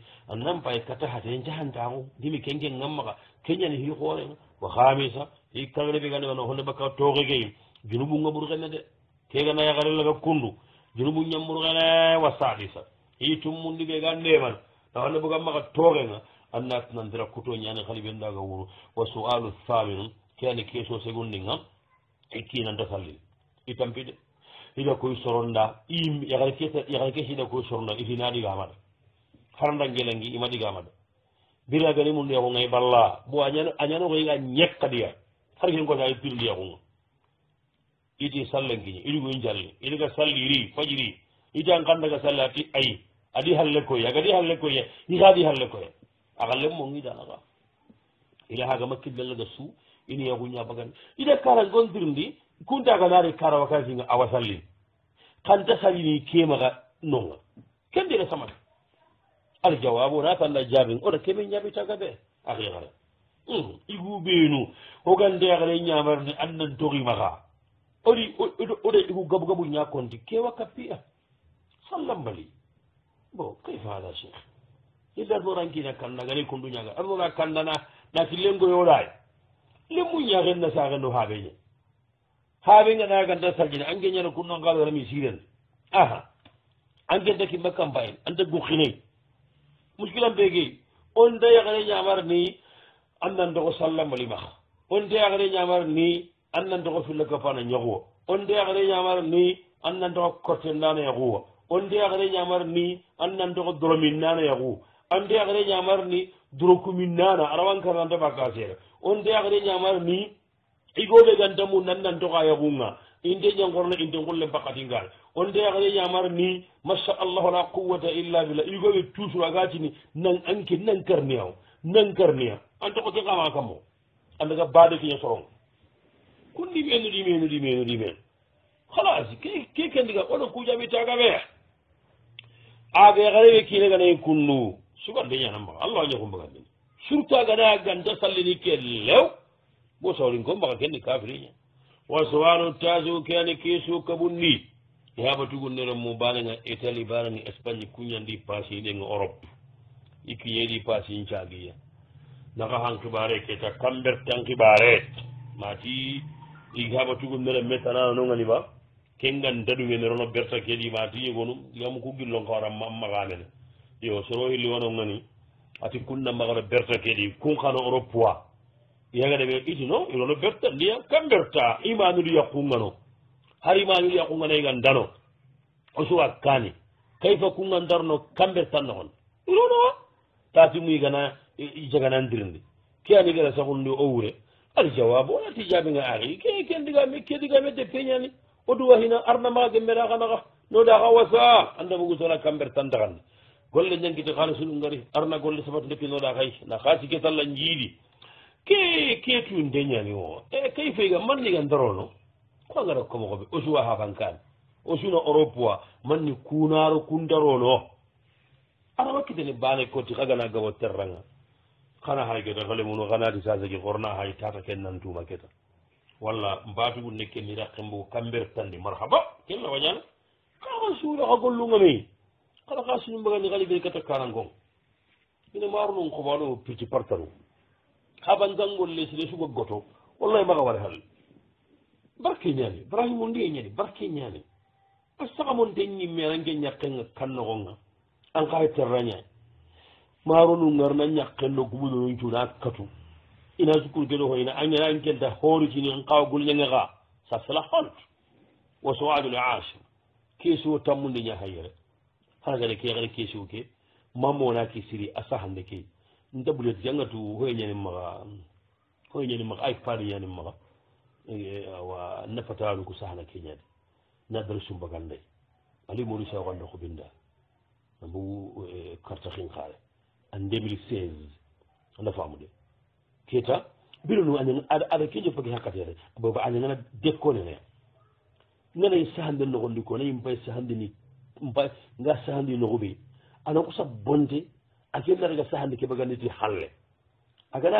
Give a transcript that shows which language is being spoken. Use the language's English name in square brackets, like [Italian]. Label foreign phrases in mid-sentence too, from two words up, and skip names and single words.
[Soninke] annan pay kata hate jahantaxu ndimi kenke ngammaxa keñani xi xoorenga wa xamisa i kagreɓe gandemana honde bakka toxegey junubunga ɓurxene de kegana yaxare laga kundu junubu ñamburxene wa sadisa i tummundiɓe ga ndeman na honde boga maxa toxenga annatnandira kuto ñane xali ɓen daga wuru wa sualu thaminu ke ane keso segundinga i kinanta sallin i tampide ida koy soronda yaxare ke sida koy soronda itina ɗigamada haranda ngelangi ima ɗigamada biragani mun yaxungay balla bo a ñanoxoyga ñekkadiya har ken kota i pirndi yaxunga iti sallenkiñe iɗigoy njalli iɗiga salli iri fajiri iti an kandaga salli ati ayi adi halle koye agadi halle koye ixaadi halle koye axalle mongidanaka ila haga makkillaga su ini yaxuña bagani ida kara gontirndi kuntaganari kara wakasinga awa sallin kanta sallini kemaxa nonga ken ndina samata ar jawabu na tanda jabin oda keme ñabitaga ɓe axixare igu ɓeenu ogandeaxare ñamarni annan toximaxa oɗe igu gabu ñakonti kewa kappiya sallambali bon [Arabic] كيف هذا [Soninke] cheikh illa norankina kanda gane kunduñaga anora kandana nati lengoyoɗay lemmu ñaxenna saxendo haɓeñe haɓenga naganta sarjine ange ñana kunnangalorami siren aha angenta kimba campagne anta guxinay muskilan pege on da yaxene ñamar ni annantoxo sallambali maxa on da yaxene ñamar ni annantoxo filla kapana ñaxuwa on de yaxene ñamar ni annantoxo corten nana yaxuwa on de yaxene ñamar ni annantoxo doromin nana yaxu an de yaxene ñamar ni dorokumin nana arawankarnanta ɓaka seera on de yaxene ñamar ni igoɓe gantamu nannantoxa yaxunga inte ñangorna inte ngulle mbakatingal on de yaxene ñamar ni [Arabic] ما شاء الله لا قوة إلا بالله [Soninke] igoɓe toujours agatini nan anke nankarniya antoxo ke xama kammo andaga bade kiña soronga kun ɗimen halas ke kendiga oɗo kujaɓitaga ɓe aɓe xareɓe kineganayi kunnu sugande ñanamaxa allah ñakumbagandini surtout agana ganta sallini ke lew bo sawrin ko mbaxa kenni kafiriña wa sowano taso ke ane keso kaɓunni yaɓatugunnere mo bananga italie bananga espagne kuñandi pasiɗenga europe i kiñeɗi pasin cagiya naxa han xibare keta kambertan xibare mati i haɓatugunnere metanano nongani ba kengan daɗugene rono berta keɗi mati yegonum yam ku gillon kawara maxamene yo soro hilli wono ngani ati kunna maxano berta keɗi kun xano europe wa yagaɗeɓe itino irono berta ndiya kam berta imanudu yakkungano har imanudu yakkunganaygan dano o suwa kani kayfa kungan darno kam bertan noxon ironowa tati muyigana jaganandirindi ke anigana saxundi o wure aljawabu onati jaɓinga axi ke digame de peñani o duwa hina arna maxa gembera xanaxa noɗaxa wasa anda bugusona kam bertan taxandi golle ñangkiti xaalisunu ngari arna golle sabat ndepinoɗa xay na xaasi ke talla njiiɗi ke tun deñani o kay feyga manniga darono ko ngara komoxoɓe o suwa xafankani o suna europe wa manni kunaro kun darono ana wakkitene bane koti xagana gabo terranga xana hay keta xalemuno xanati sasegi xorna hay tata ken nantuma keta walla mbatugu nekke mi raqembo kamber tandi marhaba ken la wañana kaxa suura xa gollungame xana xa sunu mbagani xali ɓe kata kanangong ine maarunum xoɓaɗo pirti partaru xaɓangangolle sine suga goto wallahi maxa ware xal barke ñani brahimo ndiye ñani barke ñani a saxamonte ñimme ananke ñaqenga kannoxonga an xaxe terraña marunu ngarna ñaqenno guɓuɗonon cuna katu ina sukur geɗo hoyna añana an kenta horitini an kawa gulñangega [French] ça c'est la honte [Soninke] wa sowadul ashir keesio tammude ñahayere hana gade ke xere keesio ke mamona ke siri a sahande ke ndabulet jangatu hoyeñani maxa ay faade ñani maxa wa nafatalu ko sahana ke ñade na dara sumbaganday ali modu saxonde xubinda nambu carte xin xaare en 2016 anda famude keta bironu aɗa kejo fagi hakkatere baba aña ngana dekkone ne nganayi sahande nogondi ko nayi mbay sahande ni mbay nga sahande nogoɓe ana ko sa bonde ake naraga sahande ke baganditi halle agana